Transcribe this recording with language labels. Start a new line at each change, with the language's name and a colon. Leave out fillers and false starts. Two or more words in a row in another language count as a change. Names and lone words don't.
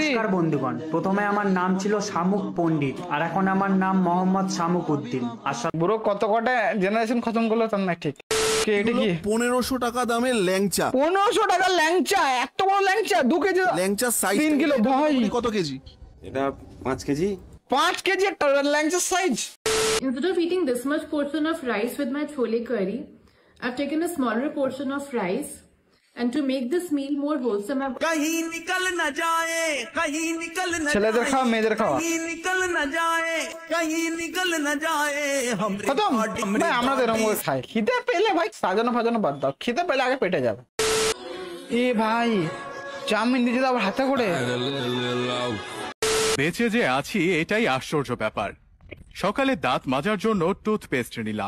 Bangla: নমস্কার বন্ধুগণ, প্রথমে আমার নাম ছিল শামুক পণ্ডিত আর এখন আমার নাম মোহাম্মদ শামুক উদ্দিন। আশা বুড়ো কত কটা জেনারেশন খতম করলো তার না ঠিক। কে এটা কি? 1500 টাকা দামের ল্যাংচা। 1500 টাকা ল্যাংচা? এত বড় ল্যাংচা 2 কেজি? ল্যাংচার সাইজ 3 কিলো ভাই। কত কেজি? এটা 5 কেজি। 5 কেজি একটা ল্যাংচার সাইজ।
English: Instead of eating this much portion of rice with my chole curry, I've taken a smaller portion of rice, and to make this meal more wholesome, I've
Hindi: कहीं निकल न जाए, कहीं निकल न
Bangla: ছেলেদের খাওয়া মেয়েদের খাওয়া
Hindi: कहीं निकल न जाए, कहीं निकल न जाए हम
Bangla: খতম ভাই। আমরা তো এরকম করে খাই। খিদে পেলে ভাই সাজানো ফাজানো বাদ দাও, খিদে পেলে আগে পেটে যাবে। এ ভাই চাউমিন দিতে আবার হাতে করে। বেঁচে যে আছি এটাই আশ্চর্য ব্যাপার। সকালে দাঁত মাজার জন্য টুথপেস্ট নিলাম,